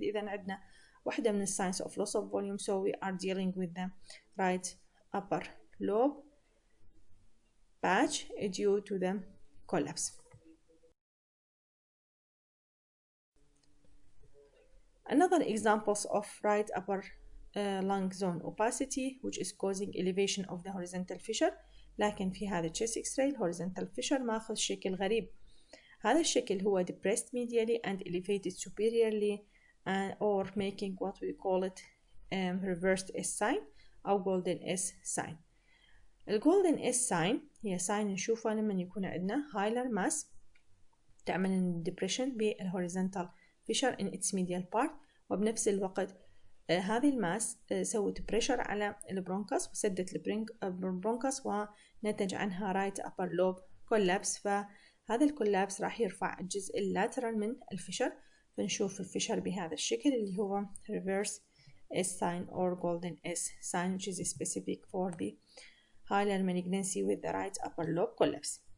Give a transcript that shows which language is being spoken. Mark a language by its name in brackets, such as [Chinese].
[Arabic] إذا عندنا واحدة من [English] signs of loss of volume, so we are dealing with the right upper lobe patch due to the collapse. Another examples of right upper lung zone opacity which is causing elevation of the horizontal fissure. [Arabic] لكن في هذا chest X-ray horizontal fissure ماخذ شكل غريب. هذا الشكل هو [English] depressed medially and elevated superiorly or making what we call it reversed S sign [Arabic] أو [English] golden S sign. [Arabic] الجولدن اس ساين هي ساين نشوفها لما يكون عندنا هايلر ماس تعمل depression بالهوريزونتال فيشر [English] in its medial part. [Arabic] وبنفس الوقت هذه الماس سوت بريشر على البرونكس وسدت البرونكس ونتج عنها رايت upper lobe collapse. فهذا الكولابس راح يرفع الجزء اللاترال من الفشر فنشوف الفشر بهذا الشكل اللي هو [English] reverse S sign or golden S sign which is specific for the hilar malignancy with the right upper lobe collapse.